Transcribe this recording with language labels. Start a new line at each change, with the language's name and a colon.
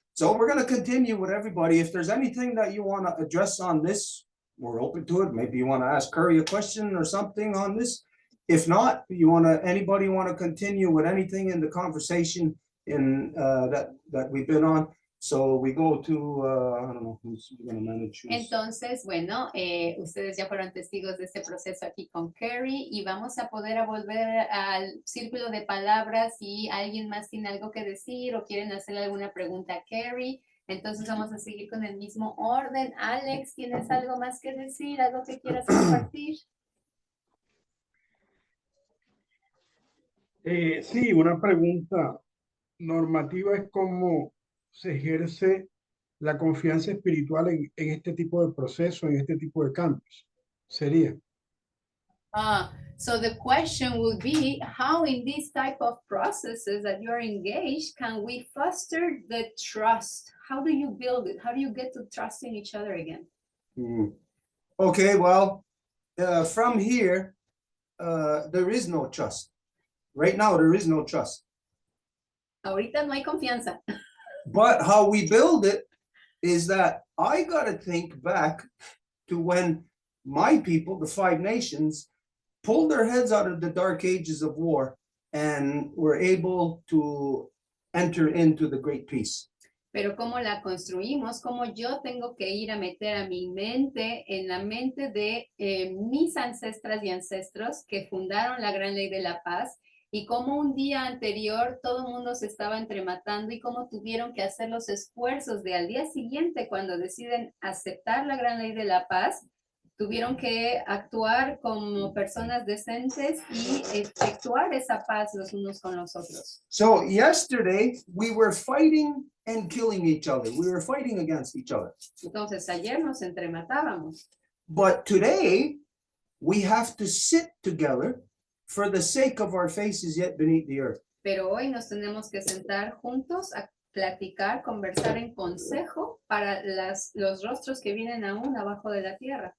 English: So we're going to continue with everybody. If there's anything that you want to address on this, we're open to it. Maybe you want to ask Kerry a question or something on this. If not, anybody want to continue with anything in the conversation in that we've been on. So we go to, I don't know who's going to manage.
Spanish: Entonces, bueno, ustedes ya fueron testigos de este proceso aquí con Kerry y vamos a poder volver al círculo de palabras si alguien más tiene algo que decir o quieren hacerle alguna pregunta a Kerry. Entonces vamos a seguir con el mismo orden. Alex, ¿tienes algo más que decir? ¿Algo que quieras compartir? Sí, una pregunta normativa es cómo se ejerce la confianza espiritual en este tipo de proceso, en este tipo de cambios. Sería.
English: So the question would be, how in this type of processes that you're engaged, can we foster the trust? How do you build it? How do you get to trusting each other again? Okay, well, from here, there is no trust. Right now, there is no trust.
Spanish: Ahorita no hay confianza.
English: But how we build it is that I got to think back to when my people, the 5 nations, pulled their heads out of the dark ages of war and were able to enter into the great peace.
Spanish: Pero cómo la construimos, cómo yo tengo que ir a meter a mi mente en la mente de mis ancestras y ancestros que fundaron la gran ley de la paz. Y cómo un día anterior todo el mundo se estaba entrematando y cómo tuvieron que hacer los esfuerzos de al día siguiente cuando deciden aceptar la gran ley de la paz, tuvieron que actuar como personas decentes y efectuar esa paz los unos con los otros.
English: So yesterday we were fighting and killing each other. We were fighting against each other.
Spanish: Entonces ayer nos entrematábamos.
English: But today we have to sit together for the sake of our faces yet beneath the earth.
Spanish: Pero hoy nos tenemos que sentar juntos a platicar, conversar en consejo para los rostros que vienen aún abajo de la tierra.